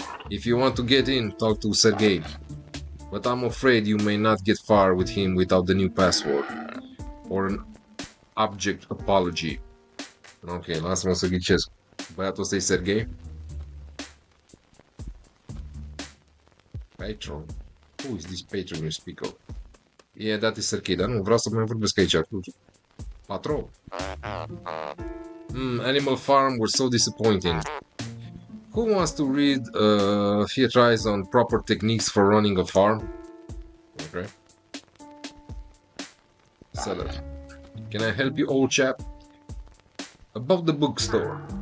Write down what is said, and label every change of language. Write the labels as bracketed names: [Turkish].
[English] If you want to get in, talk to Sergei. But I'm afraid you may not get far with him without the new password. Or an abject apology. [Romanian] Ok, lasă-mă să ghicesc. Băiatul ăsta e Sergei? [English] Patron? Who is this patron you speak of? Yeah, that is Sergei, [Romanian] dar nu, vreau să mai vorbesc aici. [English] Patron? Animal Farm were so disappointing. Who wants to read a theatrize on proper techniques for running a farm? Okay. Seller. Can I help you, old chap? About the bookstore.